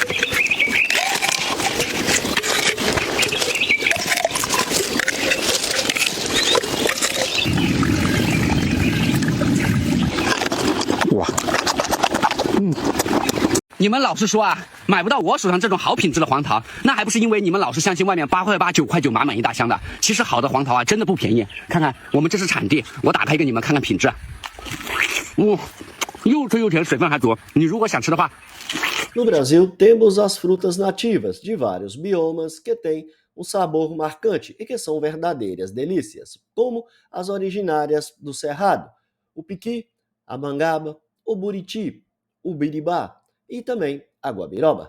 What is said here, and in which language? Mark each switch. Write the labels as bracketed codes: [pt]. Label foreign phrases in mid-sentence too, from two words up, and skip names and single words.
[zh] 哇，你们老是说啊，买不到我手上这种好品质的黄桃，那还不是因为你们老是相信外面8块8、9块9满满一大箱的。其实好的黄桃啊，真的不便宜。看看我们这是产地，我打开给你们看看品质。又脆又甜，水分还足。你如果想吃的话。 [pt] No Brasil, temos as frutas nativas de vários biomas que têm um sabor marcante e que são verdadeiras delícias, como as originárias do Cerrado, o piqui, a mangaba, o buriti, o biribá e também a guabiroba.